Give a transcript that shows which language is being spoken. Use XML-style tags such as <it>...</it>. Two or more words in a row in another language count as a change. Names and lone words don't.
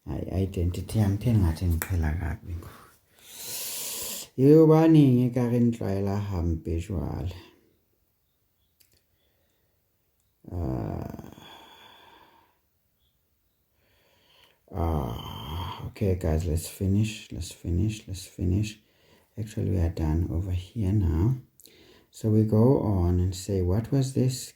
<zu>identity yami theni ngathi ngiqhela kabi yobaningi</zu> <st>ka re ntlwaela hampe jwale</st> <en>okay guys, let's finish. Actually we are done over here now. So we go on and say, what was this?</en>